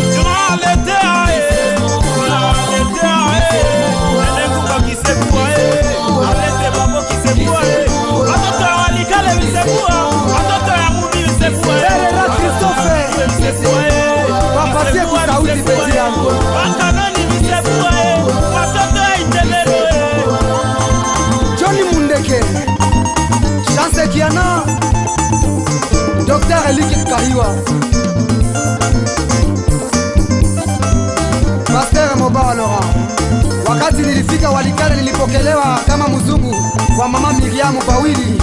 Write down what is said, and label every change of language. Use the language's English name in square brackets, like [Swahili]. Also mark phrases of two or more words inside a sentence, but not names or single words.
[Swahili] Wapatie kusauti beti yangu Johnny Mundeke Chance Kiana Dr. Eliki Kahiwa Pasteur Moba Laurent. Wakati nilifika Walikale nilipokelewa kama mzungu kwa mama Miriam Bawili.